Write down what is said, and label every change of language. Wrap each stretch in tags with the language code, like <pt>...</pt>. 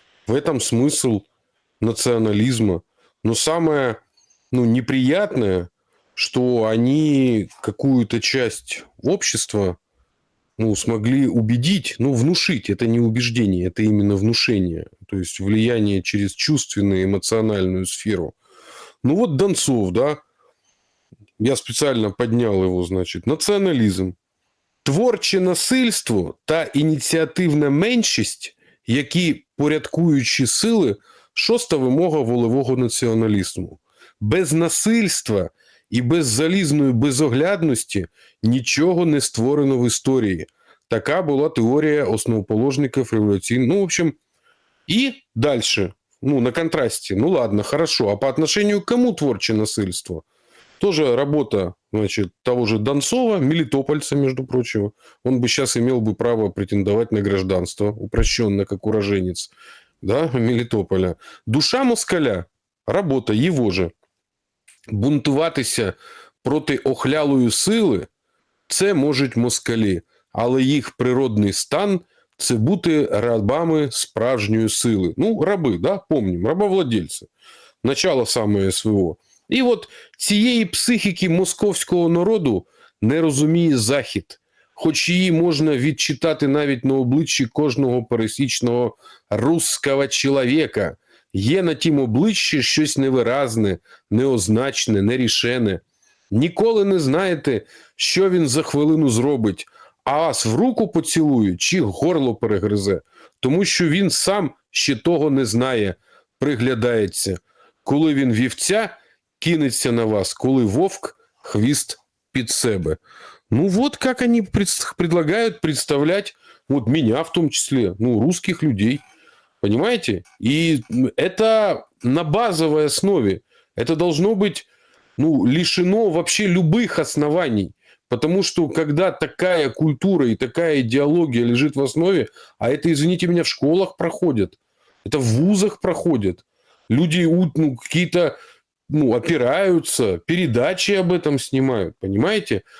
<ru>В этом смысл национализма. Но самое неприятное, что они какую-то часть общества смогли убедить, внушить. Это не убеждение, это именно внушение. То есть влияние через чувственную, эмоциональную сферу. Ну вот Донцов, да,</ru> <uk>Я спеціально підняв його, значить, націоналізм. Творче насильство та ініціативна меншість, які порядкуючі сили, шоста вимога волевого націоналізму. Без насильства і без залізної безоглядності нічого не створено в історії. Така була теорія основоположників революційної.</uk> <ru>Ну, в общем, и дальше, ну, на контрасте, ну, ладно, хорошо, а по отношению к кому творче насильство? Тоже работа, значит, того же Донцова, мелитопольца, между прочим. Он бы сейчас имел бы право претендовать на гражданство, упрощенно, как уроженец, да, Мелитополя. Душа москаля, работа его же.</ru> <uk>Бунтуватися проти охлялої сили – це можуть москалі, але їх природний стан – це бути рабами справжньої сили.</uk> <ru>Ну, раби, да, помним, рабовладельці. Начало саме СВО.</ru> <uk>І от цієї психіки московського народу не розуміє Захід. Хоч її можна відчитати навіть на обличчі кожного пересічного русского чоловіка. Є на тім обличчі щось невиразне, неозначне, нерішене. Ніколи не знаєте, що він за хвилину зробить, а вас в руку поцілує чи горло перегризе, тому що він сам ще того не знає, приглядається. Коли він вівця, кинеться на вас, коли вовк, хвіст під себе.</uk> <ru>Ну вот как они предлагают представлять, вот меня в том числе, ну, русских людей. Понимаете? И это на базовой основе. Это должно быть, ну, лишено вообще любых оснований. Потому что когда такая культура и такая идеология лежит в основе, а это, извините меня, в школах проходят, это в вузах проходят, люди, ну, какие-то, ну, опираются, передачи об этом снимают, понимаете?</ru>